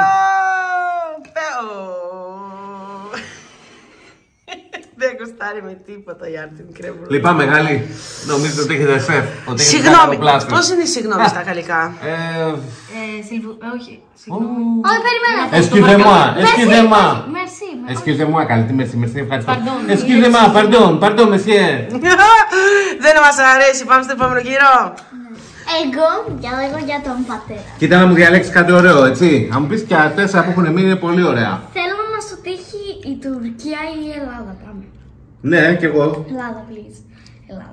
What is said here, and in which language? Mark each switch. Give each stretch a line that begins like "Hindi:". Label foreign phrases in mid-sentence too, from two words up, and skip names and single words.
Greek: Δεν κουστάρει με τίποτα η Άρτεμι κρέμ μπρουλέ. Λυπάμαι, Γάλλη. Νομίζω ότι έχετε σεφ. Συγγνώμη, πώς είναι συγγνώμη στα γαλλικά? Όχι, συγγνώμη. Όχι, περιμένετε.
French: Excusez-moi. Merci. Excusez-moi,
Greek: καλή τη merci, ευχαριστώ.
French: Pardon. Excusez-moi, pardon, monsieur.
Greek: Δεν μας αρέσει, πάμε στο επόμενο γύρο. Εγώ διάλεγω για τον πατέρα. Κοίτα να μου διαλέξεις κάτι ωραίο, έτσι. Αν μου πεις και 4 που έχουν μείνει είναι πολύ ωραία. Θέλω να σου τύχει η Τουρκία ή η Ελλάδα. Πάμε. Ναι, κι εγώ. Ελλάδα, please. Ελλάδα.